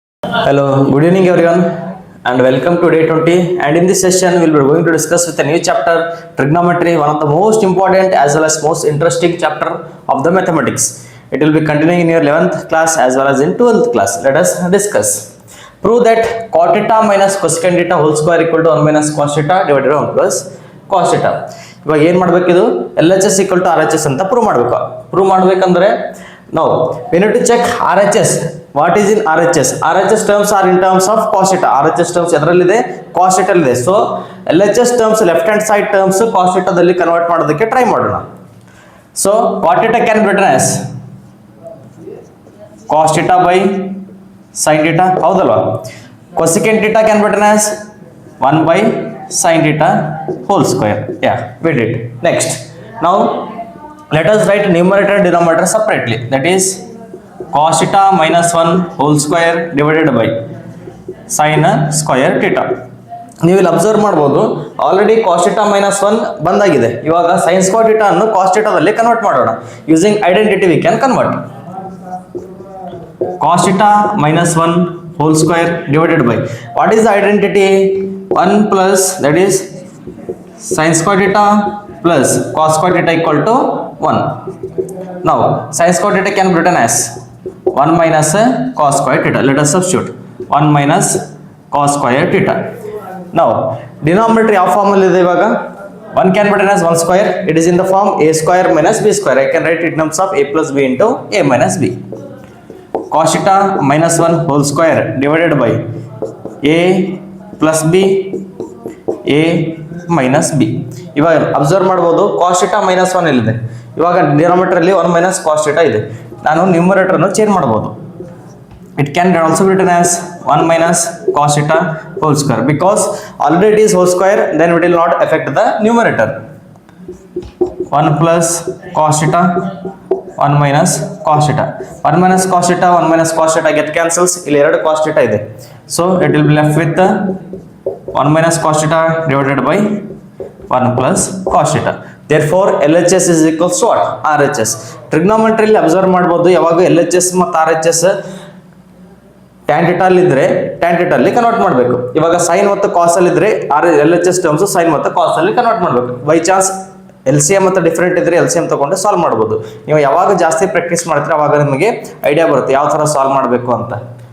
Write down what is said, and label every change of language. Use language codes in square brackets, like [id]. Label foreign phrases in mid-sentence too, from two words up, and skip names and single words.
[en] Hello, good evening everyone and welcome to day 20, and in this session we will be going to discuss with a new chapter, trigonometry, one of the most important as well as most interesting chapter of the mathematics. It will be continuing in your 11th class as well as in 12th class. Let us discuss. Prove that cot theta minus cosecant theta whole square equal to 1 minus cos theta divided by 1 plus cos theta. [kn] ಇವಾಗ ಏನು ಮಾಡಬೇಕಿದು [en] LHS equal to RHS [kn] ಅಂತ ಪ್ರೂವ್ ಮಾಡಬೇಕು. ಪ್ರೂವ್ ಮಾಡಬೇಕಂದ್ರೆ [en] now we need to check RHS. What is in RHS? RHS terms are in terms of cos theta. RHS terms [kn] ಎದರಲ್ಲಿದೆ [en] cos theta [kn] ಇದೆ. ಸೊ [en] LHS terms left hand side terms cos theta [kn] ದಲ್ಲಿ ಕನ್ವರ್ಟ್ ಮಾಡೋದಕ್ಕೆ ಟ್ರೈ ಮಾಡೋಣ. [en] ಸೊ cot theta can be written as cos theta by sin theta, ಹೌದಲ್ವಾ? cosecant theta can be written as 1 by sin theta whole square. Yeah, we did. Next, now let us write numerator and denominator separately. That is cos theta minus 1 whole square divided by sin square theta. [kn] ನೀವು ಇಲ್ಲಿ ಅಬ್ಸರ್ವ್ ಮಾಡ್ಬೋದು, ಆಲ್ರೆಡಿ [en] cos theta minus 1 [kn] ಬಂದಾಗಿದೆ. ಇವಾಗ [en] sin square theta [kn] ಅನ್ನು [en] cos theta [kn] ದಲ್ಲಿ ಕನ್ವರ್ಟ್ ಮಾಡೋಣ. [en] using identity we can convert. cos theta minus 1 whole square divided by, what is the identity? 1 plus, that is sin square theta plus cos square theta equal to 1. Now sin square theta can be written as 1 minus cos square theta. Let us substitute 1 minus cos square theta. Now denominator [kn] ಯಾವ ಫಾರ್ಮ್ ಅಲ್ಲಿ ಇದೆ ಇವಾಗ? [en] 1 can be written as 1 square. It is in the form a square minus b square. I can write it in terms of a plus b into a minus b. Cos theta minus 1 whole square divided by a plus b, a minus b. [kn] ಇವಾಗ ಅಬ್ಸರ್ವ್ ಮಾಡ್ಬೋದು, [en] cos theta minus 1 [kn] ಇಲ್ಲಿದೆ. ಇವಾಗ ಡಿನಾಮಿನೇಟರ್ ಅಲ್ಲಿ [en] 1 minus cos theta [kn] ಇದೆ. ನಾನು ನ್ಯೂಮರೇಟರ್ ಅನ್ನು ಚೇಂಜ್ ಮಾಡಬಹುದು. [en] It can also be written as 1 minus cos theta whole square, because already it is whole square, then it will not affect the numerator. 1 plus cos theta, 1 minus cos theta. 1 minus cos theta, 1 minus cos theta get cancels. [kn] ಇಲ್ಲಿ ಎರಡು [en] cos theta [kn] ಇದೆ. [en] So it will be left with 1 minus cos theta divided by 1 plus cos theta. Therefore LHS is equals to what? [kn] RHS. Trigonometry ಅಲ್ಲಿ ಅಬ್ಸರ್ವ್ ಮಾಡಬಹುದು, ಯಾವಾಗ LHS ಮತ್ತು RHS [en] tan theta [kn] ಅಲ್ಲಿ ಇದ್ರೆ [en] tan theta [kn] ಅಲ್ಲಿ ಕನ್ವರ್ಟ್ ಮಾಡಬೇಕು. ಇವಾಗ sin ಮತ್ತು cos ಅಲ್ಲಿ ಇದ್ರೆ [en] LHS terms [kn] sin ಮತ್ತು cos ಅಲ್ಲಿ ಕನ್ವರ್ಟ್ ಮಾಡಬೇಕು. [en] by chance [kn] LCM ಮತ್ತು ಡಿಫರೆಂಟ್ ಇದ್ರೆ LCM ತಗೊಂಡು ಸಾಲ್ವ್ ಮಾಡಬಹುದು. ನೀವು ಯಾವಾಗ ಜಾಸ್ತಿ ಪ್ರಾಕ್ಟೀಸ್ ಮಾಡ್ತೀರಾ ಅವಾಗ ನಿಮಗೆ ಐಡಿಯಾ ಬರುತ್ತೆ ಯಾವ ತರ ಸಾಲ್ವ್ ಮಾಡಬೇಕು ಅಂತ.